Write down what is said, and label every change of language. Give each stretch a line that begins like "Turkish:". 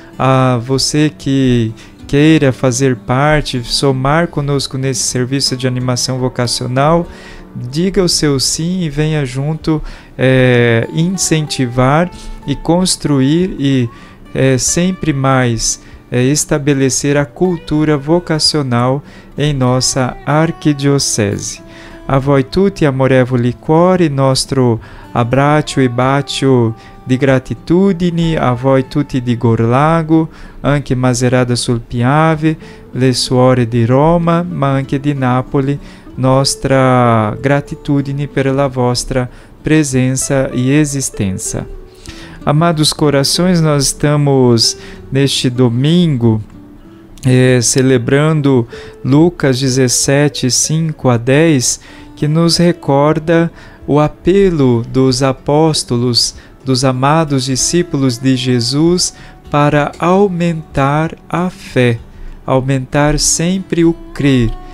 Portuguese: A você que queira fazer parte, somar conosco nesse serviço de animação vocacional, diga o seu sim e venha junto incentivar e construir e sempre mais estabelecer a cultura vocacional em nossa arquidiocese.
Italian: A voi tutti amorevoli cuori, nostro abbraccio e bacio di gratitudine, a voi tutti di Gorlago, anche Maserata sul Piave, le suore di Roma, ma anche di Napoli, nostra gratitudine per la vostra
Portuguese: presença e existência. Amados corações, nós estamos neste domingo celebrando Lucas 17, 5 a 10, que nos recorda o apelo dos apóstolos, dos amados discípulos de Jesus, para aumentar a fé, aumentar sempre o crer,